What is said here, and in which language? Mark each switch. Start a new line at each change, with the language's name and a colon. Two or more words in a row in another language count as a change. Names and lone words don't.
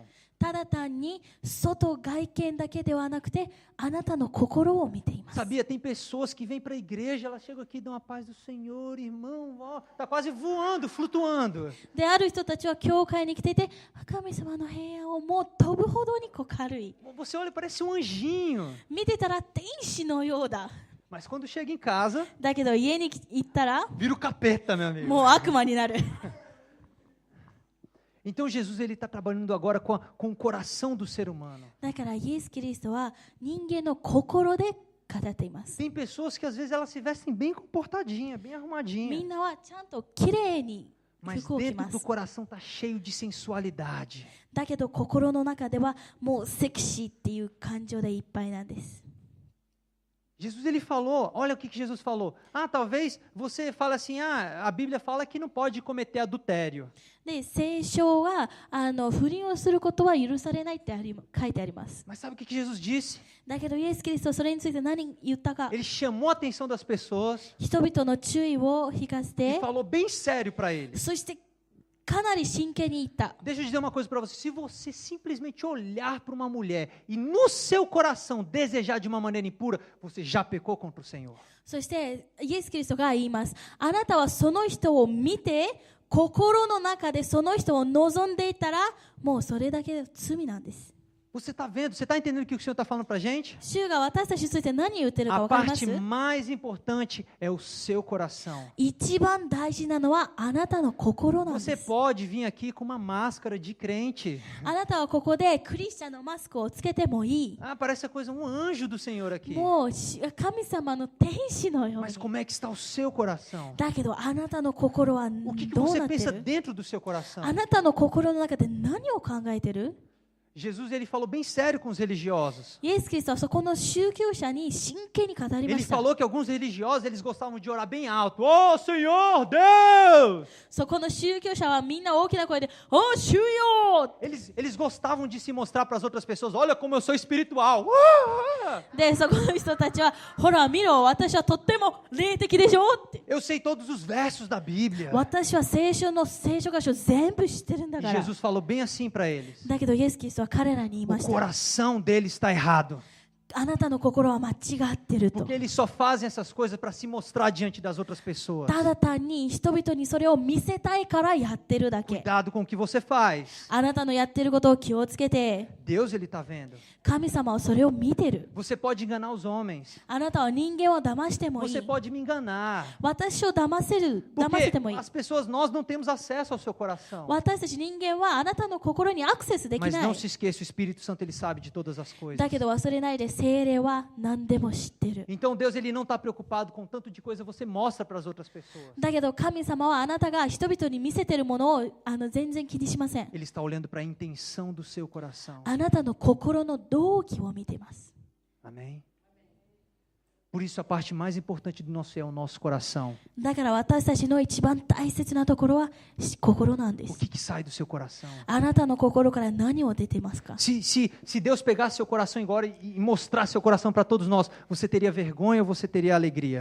Japanese: ただ単に外外見だけではなくて、あなたの心を見ています。
Portuguese: Sabia, tem pessoas que vêm para a igreja, elas chegam aqui, dão a paz do Senhor, irmão, ó, tá quase voando, flutuando.
Japanese: である人たちは教会に来ていて、神様の平安をもう飛ぶほどに軽い。
Portuguese: Você olha, parece um anjinho.
Japanese: 見てたら天使のようだ。
Portuguese: Mas quando chega em casa,
Japanese: だけど家に行ったら
Portuguese: vira o capeta, meu amigo.
Japanese: もう悪魔になる。
Portuguese: Então Jesus ele está trabalhando agora com o coração do ser humano.
Japanese: だからイエス・キリストは人間の心で語っています。
Portuguese: Tem pessoas que às vezes elas se vestem bem comportadinha, bem
Japanese: み
Portuguese: arrumadinha,
Japanese: んなはちゃんときれいに
Portuguese: mas
Japanese: 服を着
Portuguese: dentro
Japanese: ま
Portuguese: do
Japanese: す。
Portuguese: coração está cheio de sensualidade.
Japanese: だけど心の中ではもうセクシーっていう感情でいっぱいなんです。
Portuguese: Jesus ele falou, olha o que Jesus falou. Ah, talvez você fale assim, a Bíblia fala que não pode cometer adultério.
Japanese: で、聖書は不倫をすることは許されないって書いてあります。
Portuguese: Mas sabe o que Jesus disse?
Japanese: だけどイエス・キリストはそれについて何言ったか。
Portuguese: Ele chamou a atenção das pessoas
Japanese: 人々の注意を引かせ
Portuguese: e
Japanese: て、
Portuguese: falou bem sério para eles.
Japanese: そしてかなり真剣に言った。
Portuguese: Deixa eu dizer uma coisa para você. Se você simplesmente olhar para uma mulher e no seu coração desejar de uma maneira impura, você já pecou contra o Senhor.
Japanese: そしてイエス・キリストが言います。あなたはその人を見て、心の中でその人を望んでいたら、もうそれだけで罪なんです。
Portuguese: Você está vendo? Você está entendendo o que o Senhor está falando para a gente?
Japanese: 主が私たちについて何言ってるか
Portuguese: A
Japanese: 分かりま
Portuguese: parte
Japanese: す？
Portuguese: mais importante é o seu coração.
Japanese: 一番大事なのはあなたの心なん
Portuguese: Você
Japanese: です。
Portuguese: pode vir aqui com uma máscara de crente.
Japanese: あなたはここでクリスチャンのマスクをつけてもいい。
Portuguese: Ah, parece a coisa, um anjo do Senhor aqui.
Japanese: もう神様の天使のよう
Portuguese: Mas
Japanese: に。
Portuguese: como é que está o seu coração?
Japanese: だけどあなたの心は
Portuguese: O que
Japanese: どう
Portuguese: você
Japanese: なって
Portuguese: pensa
Japanese: る？
Portuguese: dentro do seu coração?
Japanese: あなたの心の中で何を考えてる？
Portuguese: Jesus ele falou bem sério com os religiosos.
Japanese: イエス・キリストはそこの宗教者に真剣に語りま
Portuguese: Ele
Japanese: した。
Portuguese: falou que alguns religiosos eles gostavam de orar bem alto. Oh, Senhor Deus!
Japanese: そこの宗教者はみんな大きな声で、お主よ！
Portuguese: Eles gostavam de se mostrar para as outras pessoas. Olha como eu sou espiritual.
Japanese: で、そこの人たちは、ほら見ろ、私はとっても霊的でしょって。
Portuguese: Eu sei todos os versos da Bíblia.
Japanese: 私は聖書箇所全部知ってるんだ
Portuguese: E
Japanese: から。
Portuguese: Jesus falou bem assim para eles.
Japanese: だけどイエス・キリストは彼らに言い
Portuguese: O
Japanese: ました。
Portuguese: coração deles está errado.
Japanese: あなたの心は間違ってると
Portuguese: Porque。eles só fazem essas coisas para se mostrar diante das outras pessoas.
Japanese: ただ単に人々にそれを見せたいからやってるだけ。
Portuguese: Cuidado com o que você faz.
Japanese: あなたのやってることを気をつけて、
Portuguese: Deus ele está vendo.
Japanese: 神様はそれを見てる。
Portuguese: Você pode enganar os homens.
Japanese: あなたは人間を騙してもい
Portuguese: Você
Japanese: い。
Portuguese: pode me enganar.
Japanese: 私を騙せて
Portuguese: Porque
Japanese: もいい。
Portuguese: as pessoas, nós não temos acesso ao seu coração.
Japanese: 私たち人間はあなたの心にアクセスでき
Portuguese: Mas
Japanese: な
Portuguese: não
Japanese: い。
Portuguese: se esqueça, o Espírito Santo ele sabe de todas as coisas.
Japanese: だけど忘れないで、聖霊は何でも知ってる。
Portuguese: Então Deus ele não está preocupado com tanto de coisa você mostra para as outras pessoas.
Japanese: だけど神様はあなたが人々に見せてるものを全然気にしません。
Portuguese: Ele está olhando para a intenção do seu coração.
Japanese: あなたの心の動機を見ています。
Portuguese: Amém? Por isso a parte mais importante do nosso é o nosso coração.
Japanese: だから私たちの一番大切なところは心なんで
Portuguese: O
Japanese: す。
Portuguese: que sai do seu coração?
Japanese: あなたの心から何を出てますか？
Portuguese: Se Deus pegasse seu coração agora e mostrasse seu coração para todos nós, você teria vergonha ou você teria alegria?